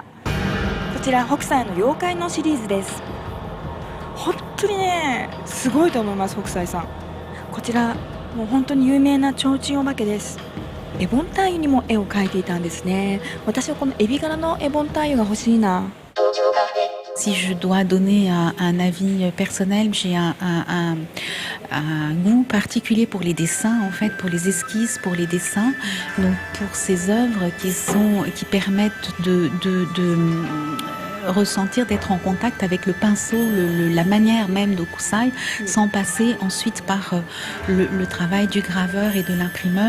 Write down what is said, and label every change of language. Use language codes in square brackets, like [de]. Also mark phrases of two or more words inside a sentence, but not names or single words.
[ja] こちら北斎の妖怪のシリーズです。本当にねすごいと思います、北斎さん。こちらもう本当に有名な提灯お化けです。エボンタイユにも絵を描いていたんですね。私はこのエビ柄のエボンタイユが欲しいな。 [fr] Si je dois donner un avis personnel, j'ai un goût particulier pour les dessins, en fait, pour les esquisses, pour les dessins, donc pour ces œuvres qui permettent de ressentir, d'être en contact avec le pinceau, la manière même d'Hokusai, sans passer ensuite par le travail du graveur et de l'imprimeur.